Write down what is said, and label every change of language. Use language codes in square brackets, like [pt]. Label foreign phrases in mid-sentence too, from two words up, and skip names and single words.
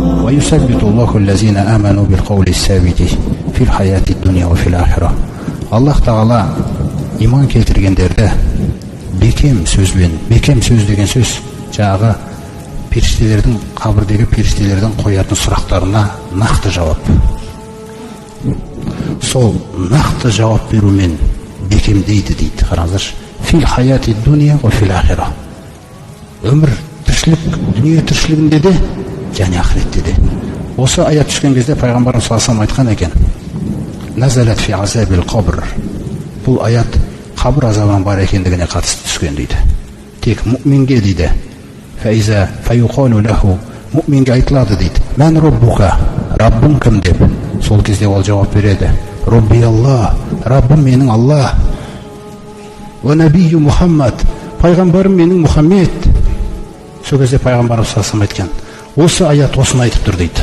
[ar] ويثبت الله الذين آمنوا بالقول الثابت في الحياة الدنيا وفي الآخرة. [kk] Аллах Тағала иман келтіргендерді бекем сөзбен, бекем сөз деген сөз жаңағы періштелердің, қабірдегі періштелердің қоятын сұрақтарына нақты жауап. Сол нақты жауап берумен бекемдейді дейді. Қараңыздаршы, [ar] في الحياة الدنيا وفي الآخرة. [kk] Өмір тіршілік, дүние тіршілігінде де және ақыретте де. Осы аят түскен кезде пайғамбарымыз [ar] صلى الله عليه [kk] айтқан екен: [ar] نزلت في عذاب القبر. [kk] Бұл аят қабір азабының бар екендігіне қатысты түскен дейді. Тек мұъминге дейді. [ar] فإذا فيقال له, [kk] мұъминге айтылады дейді: [ar] من ربك, [kk] раббың кім деп. Сол кезде ол жауап береді: [ar] ربي الله, [kk] раббым менің Аллах. [ar] ونبيي محمد, [kk] пайғамбарым менің Мұхаммед. Сол кезде пайғамбарымыз [ar] صلى الله عليه [kk] айтқан: осы аят осыны айтып тұр дейді.